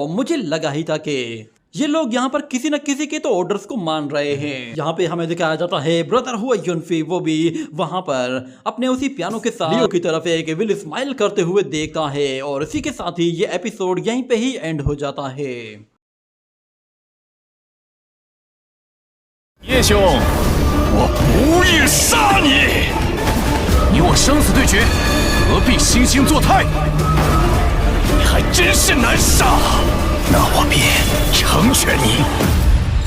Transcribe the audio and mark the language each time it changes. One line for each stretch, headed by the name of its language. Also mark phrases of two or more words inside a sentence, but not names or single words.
Hindi: मुझे लगा ही था कि ये लोग यहाँ पर किसी न किसी के तो ऑर्डर्स को मान रहे हैं। यहाँ पे हमें दिखाया जाता है ब्रदर हुआ युनफी वो भी वहाँ पर अपने उसी पियानो के साथ लियो की तरफ एक
English: evil smile
Hindi: करते हुए देखता है और इसी के साथ ही ये एपिसोड यहीं पे ही एंड हो जाता है।
Chinese: 叶兄，我不欲杀你！你我生死对决，何必惺惺作态？你还真是难杀！那我便成全你。